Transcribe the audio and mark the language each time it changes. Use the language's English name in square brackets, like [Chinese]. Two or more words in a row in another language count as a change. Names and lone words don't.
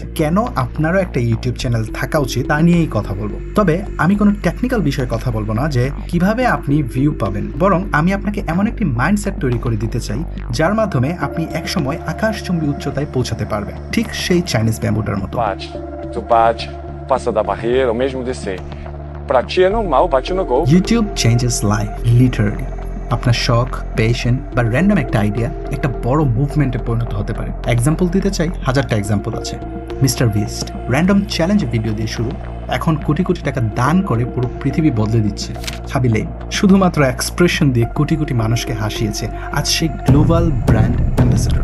[Bangla] কেন আপনারও একটা ইউটিউব চ্যানেল থাকা উচিত তা নিয়েই কথা বলবো। তবে আমি কোনো টেকনিক্যাল বিষয়ে কথা বলবো না যে কিভাবে আপনি ভিউ পাবেন, বরং আমি আপনাকে এমন একটি মাইন্ডসেট তৈরি করে দিতে চাই যার মাধ্যমে আপনি একসময় আকাশচুম্বী উচ্চতায় পৌঁছাতে পারবেন, ঠিক সেই [English] Chinese bambooটার [Bangla] মতো। [Portuguese] Tu bate, passa da barreira, ou mesmo descer. Pra ti é normal, bate no gol. [English] YouTube changes life literally. [Bangla] আপনার শখ, প্যাশন বা র্যান্ডম একটা আইডিয়া একটা বড় মুভমেন্টে পরিণত হতে পারে। এক্সাম্পল দিতে চাই, হাজারটা এক্সাম্পল আছে। মিস্টার বিস্ট [English] random challenge video [Bangla] দিয়ে শুরু, এখন কোটি কোটি টাকা দান করে পুরো পৃথিবী বদলে দিচ্ছে। হাবিলে শুধুমাত্র এক্সপ্রেশন দিয়ে কোটি কোটি মানুষকে হাসিয়েছে, আজ সেই [English] global brand ambassador.